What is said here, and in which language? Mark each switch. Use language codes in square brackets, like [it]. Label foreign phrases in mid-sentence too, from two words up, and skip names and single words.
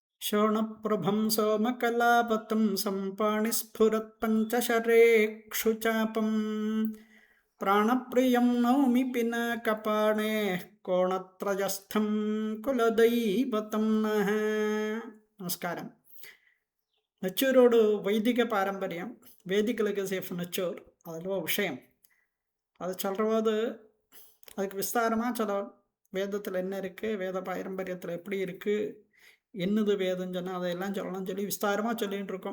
[sa] शोणप्रभं सोमकलापतं सम्पाणिस्फुरत्पञ्चशरेक्षुचापं प्राणप्रियं नौमि पिनाकपाणेः कोणत्रयस्थं कुलदैवतं नः. [ta] நமஸ்காரம். நச்சூரோடு வைதிக பாரம்பரியம், [en] Vedic legacy of Nachur, [ta] அதில் ஒரு விஷயம் அது சொல்கிறபோது அதுக்கு விஸ்தாரமாக சில வேதத்தில் என்ன இருக்குது, வேத பாரம்பரியத்தில் எப்படி இருக்குது, என்னது வேதம் சொன்னால் அதையெல்லாம் சொல்லணும்னு சொல்லி விஸ்தாரமாக சொல்லிகிட்டு இருக்கோம்.